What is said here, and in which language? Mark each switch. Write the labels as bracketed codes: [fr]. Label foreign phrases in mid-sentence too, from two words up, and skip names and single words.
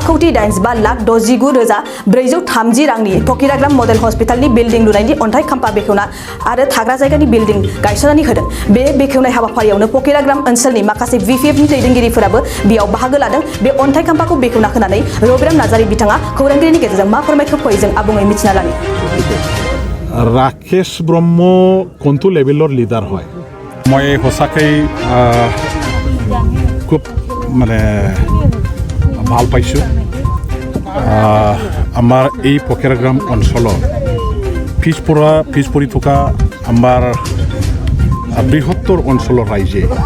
[brx] 5,65,69,430 रांनि फकिराग्राम मडेल हस्पिटालनि बिल्डिं लुनायनि अन्थाइ खाम्फा बेखेवना आरो थाग्रा जायगानि बिल्डिं गायसननानै होदों बे बेखेवनाय हाबाफारियावनो फकिराग्राम ओनसोलनि माखासे बिपिएफनि दैदेनगिरिफोराबो बेयाव बाहागो लादों बे अन्थाइ खाम्फाखौ बेखेवना होनानै रबिराम नार्जारि बिथाङा खौरांगिरिनि गेजेरजों मा फोरमायखौ फै जों आबुङै मिथिना लानि [as] राकेश ब्रह्म কোনটো লেভেলৰ লিডাৰ হয় মই সঁচাকৈ খুব মানে ভাল পাইছোঁ আমাৰ এই ফকিৰাগ্ৰাম অঞ্চলৰ পিছ পৰি থকা আমাৰ বৃহত্তৰ অঞ্চলৰ ৰাইজে